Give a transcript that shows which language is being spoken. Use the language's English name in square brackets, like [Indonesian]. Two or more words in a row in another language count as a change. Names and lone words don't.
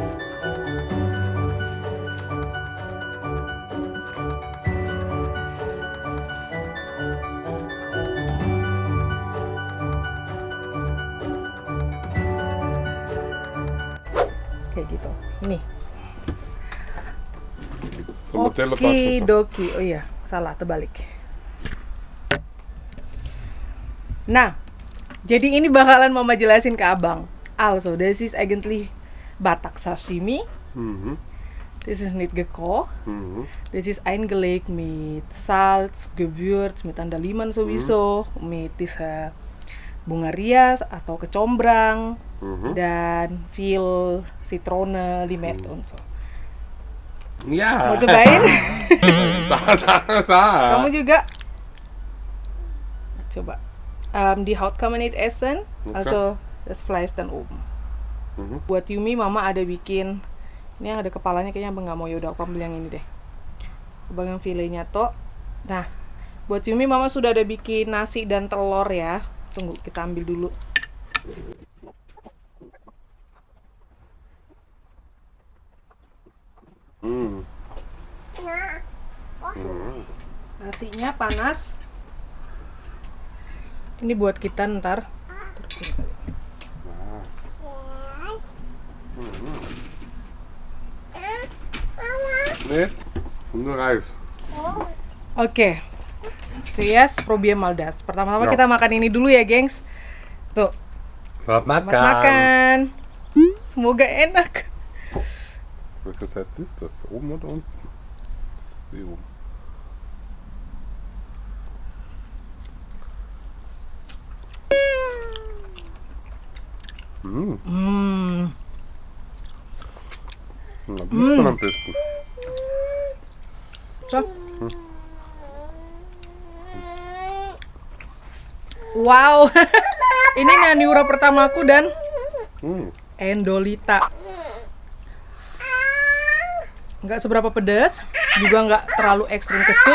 [Indonesian] Kayak gitu. Ini. Okidoki. Oh iya, salah terbalik. Nah, jadi ini bakalan Mama jelasin ke abang. [English] Also, this is eigentlich Batak sashimi Mhm. [German] Das ist nicht gekocht. Mhm. Das ist eingelegt mit Salz, Gewürz, mit Andaliman sowieso, mit dieser [Indonesian] bunga rias atau kecombrang, dan [German] viel Zitrone, Limette und so. Ja. [Indonesian] Mau cobain? [German] Da. [Indonesian] Kamu juga? Coba. [German] Die Haut kann man nicht essen, also das Fleisch dann oben. [Indonesian] Buat Yumi, mama ada bikin, ini yang ada kepalanya kayaknya abang nggak mau, yaudah aku ambil yang ini deh. Bagian filenya toh. Nah, buat Yumi mama sudah ada bikin nasi dan telur ya. Tunggu, kita ambil dulu. Nasinya panas. Ini buat kita ntar. [German] Nee, nur Reis. Oke. Yes, probier mal das. [Indonesian] Pertama-tama Ya. kita makan ini dulu ya, gengs. Tuh, Selamat selamat makan. makan. Semoga enak. [German] Welches Herz ist das? Oben oder unten? Hier oben. Na, die ist schon am besten. So. Wow. [Indonesian] Ini naniura pertamaku dan Endolita. Nggak seberapa pedas, juga nggak terlalu ekstrim kecut.